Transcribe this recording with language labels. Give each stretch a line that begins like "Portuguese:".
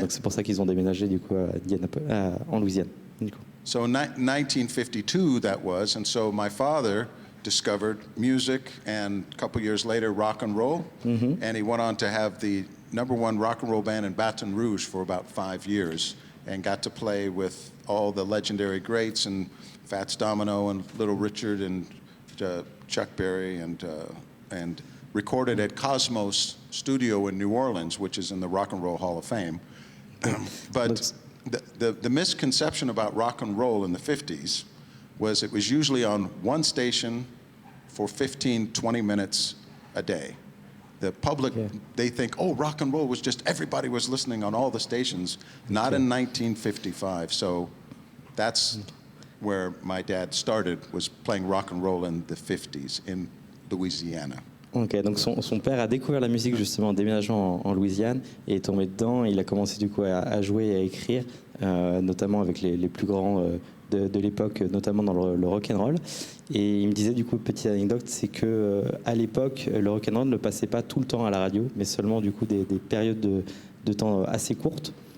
French: Donc c'est pour ça qu'ils ont déménagé du coup en Louisiane. Du coup.
English: So 1952 that was, and so my father discovered music and a couple years later rock and roll, and he went on to have the #1 rock and roll band in Baton Rouge for about 5 years and got to play with all the legendary greats and Fats Domino and Little Richard and Chuck Berry and recorded at Cosmos Studio in New Orleans, which is in the Rock and Roll Hall of Fame. But the misconception about rock and roll in the 50s was it was usually on one station for 15, 20 minutes a day. The public, they think, oh, rock and roll was just everybody was listening on all the stations. Not in 1955. So that's where my dad started, was playing rock and roll in the 50s in Louisiana.
French: Ok, donc son père a découvert la musique justement en déménageant en Louisiane et est tombé dedans. Il a commencé du coup à jouer et à écrire, notamment avec les plus grands de l'époque, notamment dans le rock and roll. Et il me disait du coup, petite anecdote, c'est que à l'époque, le rock and roll ne passait pas tout le temps à la radio, mais seulement du coup des périodes de temps assez courtes.